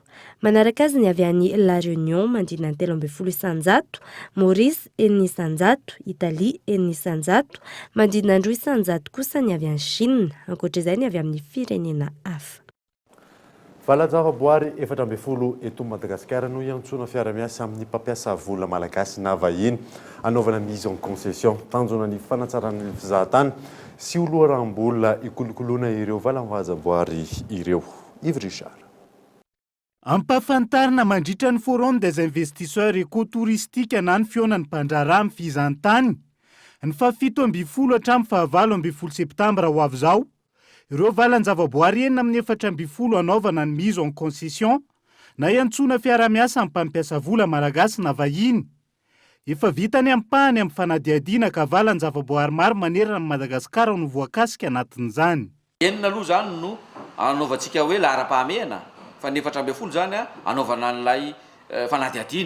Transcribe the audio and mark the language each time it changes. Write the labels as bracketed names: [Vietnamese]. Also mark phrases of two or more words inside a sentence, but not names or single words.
[Malagasy] Manaraka azy ny avy any La Réunion mandrina 13 isanjato, Maurice 9 isanjato, Italie 9 isanjato, mandrina 2 isanjato kosa ny avy any Chine, ankoatr'izay ny avy amin'ny firenena hafa. Valan-javaboary 400 eto Madagasikara no iantsona fiara-miasa amin'ny mpampiasa vola malagasy na vahiny anaovana [French] mise en concession [Malagasy] tanjona ny fanatsaran'ny fizahatany sy oloharam-bola ikolokoloana ireo valan-javaboary ireo. Yves Richard. Ampafantarina mandritra ny [French] Forum des investisseurs éco-touristique [Malagasy] na ny fionan'ny mpandraharaha amin'ny fizahan-tany ny 17 hatramin'ny 18 septambra ho avy izao. Ireo valan-javaboary enina amin'ny 400 anaovana ny [French] mise en concession [Malagasy] na iantsona fiara-miasa amin'ny mpampiasa vola malagasy na vahiny. Efa vita ny ampahany amin'ny fanadihadiana ka valan-javaboary maro manerana ny Madagasikara no voakasika anatin'izany. Enina aloha zany no anaovantsika hoe lahara-pahamehana fa ny 400 zany anaovana an'ilay fanadihadiana.